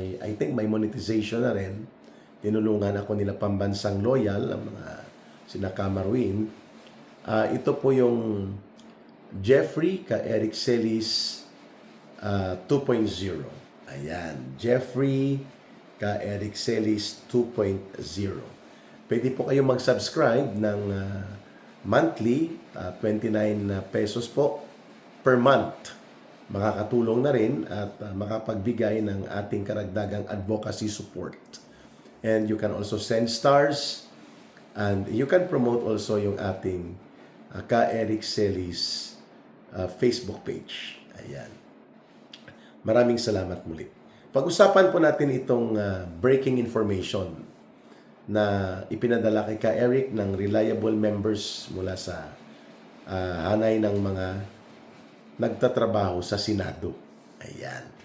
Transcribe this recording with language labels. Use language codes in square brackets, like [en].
[en] I think [tl] may monetization na rin. Tinulungan ako nila Pambansang Loyal, ang mga sina Camarwin. Ito po yung Jeffrey Ka Eric Celis 2.0. Ayan, Jeffrey Ka Eric Celis 2.0. Pwede po kayo mag-subscribe ng monthly, 29 pesos po per month. Makakatulong na rin at makapagbigay ng ating karagdagang advocacy support. [en] And you can also send stars and you can promote also [tl] yung ating [en] Ka Eric Celis Facebook page. [tl] Ayan. Maraming salamat muli. Pag-usapan po natin itong breaking information na ipinadala kay Ka Eric ng reliable members mula sa hanay ng mga nagtatrabaho sa Senado. Ayan.